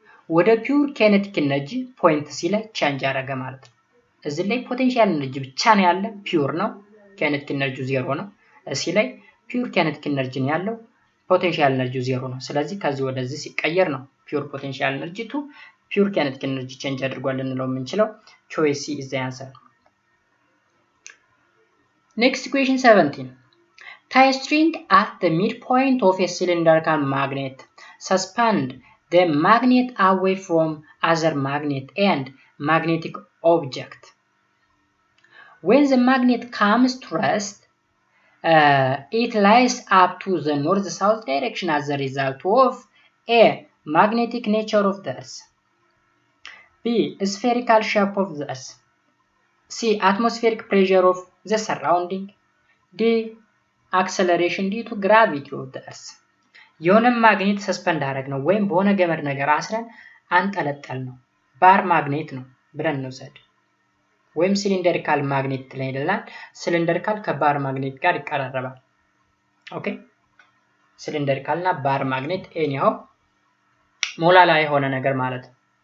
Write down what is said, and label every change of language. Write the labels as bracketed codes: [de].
[am] ወደ ፒውር ኬኔቲክ ኤነርጂ ፖይንት ሲ ላይ ቼንጅ አደረገ ማለት ነው። እዚህ ላይ ፖቴንሻል ኤነርጂ ብቻ ነው ያለ፣ ፒውር ነው። ኬኔቲክ ኤነርጂው ዜሮ ነው። ሲ ላይ ፒውር ኬኔቲክ ኤነርጂ ነው ያለው፣ ፖቴንሻል ኤነርጂው ዜሮ ነው። ስለዚህ ከዚህ ወደዚህ ሲቀየር ነው ፒውር ፖቴንሻል ኤነርጂ ቱ ፒውር ኬኔቲክ ኤነርጂ ቼንጅ አድርጓል ልንለው የምንችለው። ቾይስ ሲ ኢዝ ዘ አንሰር። ኔክስት ኩዌሽን 17 [en] tie string at the midpoint of a cylindrical magnet suspend the magnet away from other magnet and magnetic object. When the magnet comes to rest, it lies up to the north-south direction as a result of A. Magnetic nature of the Earth, B. Spherical shape of the Earth, C. Atmospheric pressure of the surrounding, D. Acceleration due to gravity of the Earth. [am] የሆነ ማግኔት ሰስፐንድ አደረግ ነው ወይም በሆነ ገመድ ነገር አስረን አንጠለጠል ነው ባር ማግኔት ነው ብለን እንውሰድ ወይም ሲሊንደሪካል ማግኔት ላይ ይላል ሲሊንደሪካል ከባር ማግኔት ጋር ይቀራረባል ኦኬ ሲሊንደሪካልና ባር ማግኔት ኤኒያው ሞላላ የሆነ ነገር ማለት ነው